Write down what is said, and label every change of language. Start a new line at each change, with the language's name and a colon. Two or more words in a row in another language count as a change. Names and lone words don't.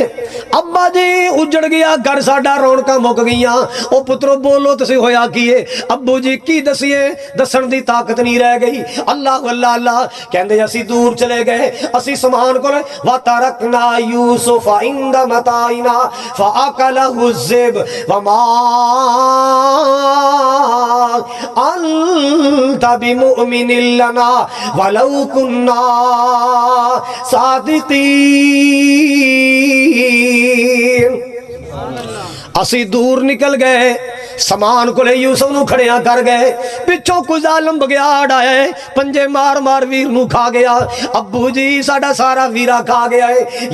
Punjabi: ابا جی اجڑ گیا گھر ساڈا، رونقاں مک گئیاں. او پترو بولو تسی ہویا کی ہے؟ ابو جی کی دسیے، دسن دی طاقت نہیں رہ گئی. اللہ اللہ اللہ کہندے اسی دور چلے گئے، اسی سامان کول
Arabic: وترکنا یوسف عند متاعنا فاکلہ الذئب وما انت بمؤمن لنا ولو کنا صادقین.
Punjabi: اسی دور نکل گئے، سامان کو یوسف نوں کھڑیا کر گئے. پچھوں کوئی ظالم بگیاڑ آیا ہے، پنجے مار مار ویر نوں کھا گیا. ابو جی ساڈا سارا ویرا کھا گیا ہے.